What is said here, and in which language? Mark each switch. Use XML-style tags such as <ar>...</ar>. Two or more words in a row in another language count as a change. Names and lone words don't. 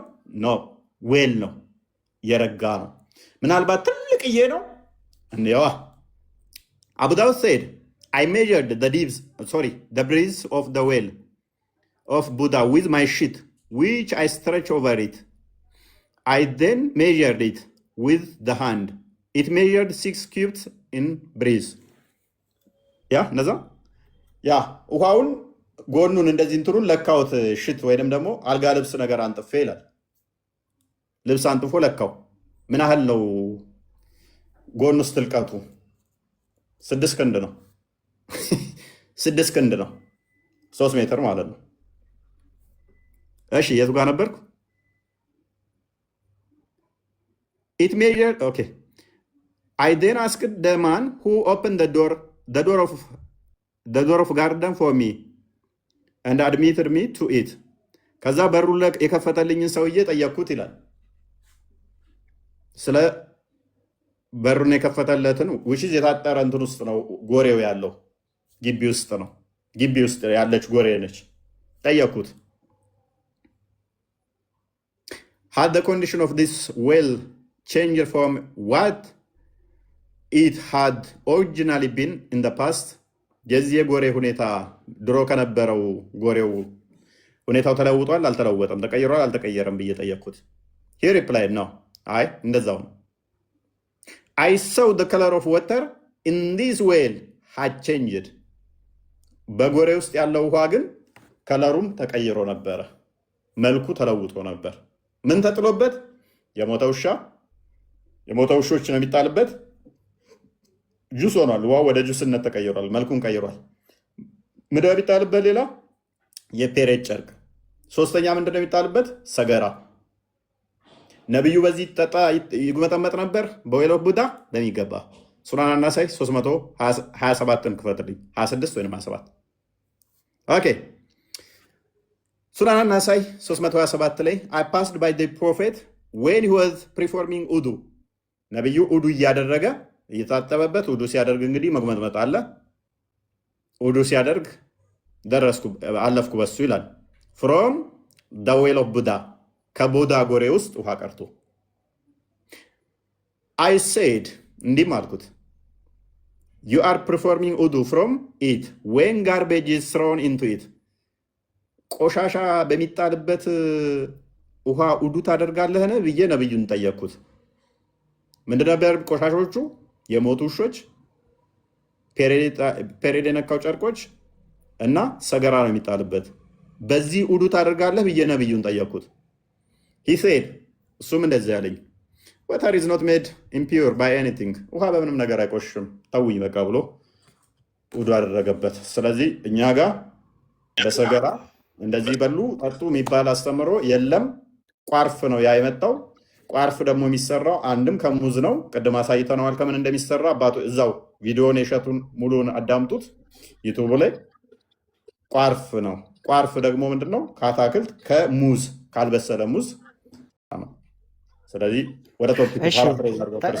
<am>ኖ፣ ዌል ነው፣ የረጋ ነው። ምናልባት ትልቅዬ ነው። እንዴዋ</am> <en>Abu Dawud said, I measured the breadth of the well of Buddha with my sheet, which I stretched over it. I then measured it with the hand. It measured 6 cubits in breadth.</en> <am>ነዛ ውሃውን ጎኑን እንደዚህ እንትኑን ለካውት ሽት ወይንም ደግሞ አልጋ ልብስ ነገር አንጥፌ ይላል። ልብስ አንጥፎ ለካው። ምን ያህል ነው ጎኑ ውስጥ ጥልቀቱ? 6 ክንድ ነው። 6 ክንድ ነው። 3 ሜትር ማለት ነው። እሺ የቱ ጋር ነበርኩ?</am> <en>It measured, okay. I then asked the man who opened the door of garden for me and admitted me to it.</en> <am>ከዛ በሩ የከፈተልኝን ሰውዬ ጠየቅኩት ይላል። ስለ በሩን የከፈተለትን ውሽዝ የታጠረ እንትን ውስጥ ነው ጎሬው ያለው፣ ግቢ ውስጥ ነው። ግቢ ውስጥ ያለች ጎሬ ነች። ጠየቅኩት።</am> <en>Had the condition of this well changed from what it had originally been in the past?</en> <am>የዚህ የጎሬ ሁኔታ ድሮ ከነበረው ጎሬው ሁኔታው ተለውጧል አልተለወጠም? ተቀይሯል አልተቀየረም ብዬ ጠየቅኩት።</am> <en>He replied, no.</en> <am>አይ እንደዛው ነው።</am> <en>I saw the color of water in this well had changed.</en> <am>በጎሬ ውስጥ ያለው ውሃ ግን ከለሩም ተቀይሮ ነበረ፣ መልኩ ተለውጦ ነበር። ምን ተጥሎበት? የሞተ ውሾች ነው የሚጣልበት። ጁስ ሆኗል። ውሃ ወደ ጁስነት ተቀይሯል፣ መልኩን ቀይሯል። ምንድነው የሚጣልበት? ሌላ የፔሬድ ጨርቅ። ሶስተኛ ምንድነው የሚጣልበት? ሰገራ። ነቢዩ በዚህ ጠጣ ይጉመጠመጥ ነበር</am> <en>በwell of Buddha</en> <am>በሚገባ ሱናን አናሳይ 327ን ክፈትልኝ 26 ወይም 27 ኦኬ ሱናን አናሳይ 327 ላይ</am> <en>I passed by the prophet when he was performing</en> <am>ውዱ ነብዩ ውዱ እያደረገ እየታጠበበት ውዱ ሲያደርግ እንግዲህ መግመጥመጥ አለ ውዱ ሲያደርግ ደረስኩ አለፍኩ በሱ ይላል</am> <en>from the well of Buddha</en> <am>ከቡዳ ጎሬ ውስጥ ውሃ ቀርቶ</am> <en>I said</en> <am>እንዲህ አልኩት</am> <en>you are performing wudu from it when garbage is thrown into it</en> <am>ቆሻሻ በሚጣልበት ውሃ ውዱ ታደርጋለህን ብዬ ነብዩን ጠየቅኩት ምንድነው ነበር ቆሻሾቹ የሞቱ ውሾች ፔሬድ የነካው ጨርቆች እና ሰገራ ነው የሚጣልበት በዚህ ውዱ ታደርጋለህ ብዬ ነብዩን ጠየቅኩት</am> <en>he said</en> <am>እሱም እንደዚህ ያለኝ</am> <en>water is not made impure by anything</en> <am>ውሃ በምንም ነገር አይቆሽም ተውኝ በቃ ብሎ ውዱ አደረገበት ስለዚህ እኛ ጋር በሰገራ እንደዚህ በሉ ጠጡ የሚባል አስተምሮ የለም ቋርፍ ነው ያ የመጣው ቋርፍ ደግሞ የሚሰራው አንድም ከሙዝ ነው ቅድም አሳይተነዋል ከምን እንደሚሰራ አባቱ እዛው ቪዲዮን የሸቱን ሙሉን አዳምጡት ዩቲዩብ ላይ ቋርፍ ነው ቋርፍ ደግሞ ምንድነው ከአታክልት ከሙዝ ካልበሰለ ሙዝ ነው ስለዚህ ወደ</am> <en>topic paraphrase</en> <am>አድርገው</am>